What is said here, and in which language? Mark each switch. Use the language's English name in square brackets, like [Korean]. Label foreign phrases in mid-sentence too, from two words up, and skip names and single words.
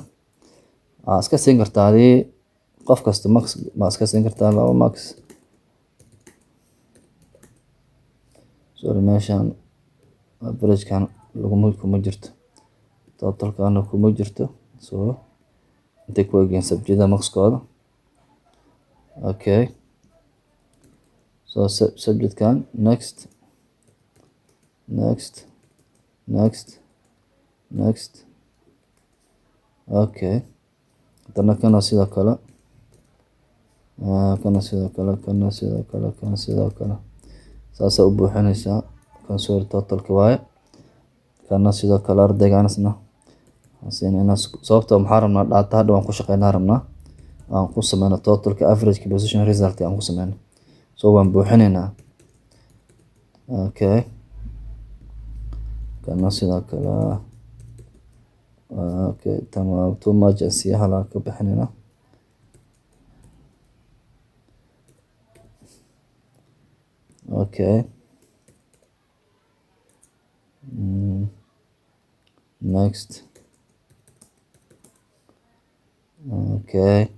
[Somali] Iska siin kartaa adii qof kasta max ma iska siin kartaa 2 max. Sorry, meeshaan average-kan kuma jirto, total-kaana kuma jirto. So intay ku egeen subject-da max-kooda. Okay, so subject-kan next. Okay, hadana kana sidoo kale, kana sidoo kale saasa u buuxinaysaa. Kan soo totalka waaye, kana sidoo kale ardaygaanasna siinayna. Sababtoo maxaa rabnaa data hadda waan ku shaqeynaa rabnaa aan ku sameyno totalka [English] average position result [Somali] aan ku sameyno. So waan buuxinaynaa. Okay, kana sidoo kale. Okay, tamam, [English] too much [Somali] asi hala ka bixinayna. Okay, next. Okay,